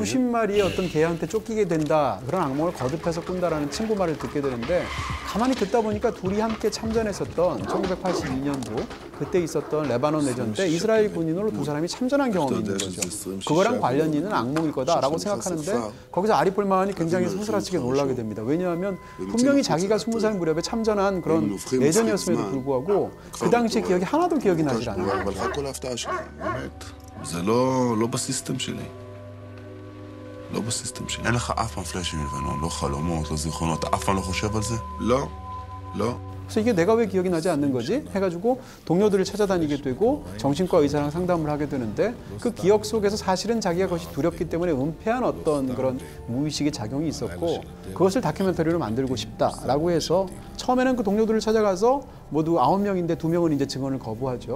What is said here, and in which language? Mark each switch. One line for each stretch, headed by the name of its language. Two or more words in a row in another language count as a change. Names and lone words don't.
Korean: 수십 마리의 어떤 개한테 쫓기게 된다. 그런 악몽을 거듭해서 꾼다라는 친구 말을 듣게 되는데 가만히 듣다 보니까 둘이 함께 참전했었던 1982년도 그때 있었던 레바논 내전 때 이스라엘 군인으로 두 사람이 참전한 경험이 있는 거죠. 그거랑 관련 있는 악몽일 거다라고 생각하는데 거기서 아리 폴만이 굉장히 소스라치게 놀라게 됩니다. 왜냐하면 분명히 자기가 20살 무렵에 참전한 그런 예전이었음에도 불구하고 그 당시 기억이 하나도 기억이 나질 않아요.
Hebrew: זה לא בסיסטם שלי. לא בסיסטם שלי. אין לך אף פעם פלאשים לבנון, לא חלומות, לא זיכרונות, אתה אף פעם לא חושב על זה? לא, לא.
Korean: 그래서 이게 내가 왜 기억이 나지 않는 거지? 해가지고 동료들을 찾아다니게 되고 정신과 의사랑 상담을 하게 되는데 그 기억 속에서 사실은 자기가 그것이 두렵기 때문에 은폐한 어떤 그런 무의식의 작용이 있었고 그것을 다큐멘터리로 만들고 싶다라고 해서 처음에는 그 동료들을 찾아가서 모두 9명인데 2명은 이제 증언을 거부하죠.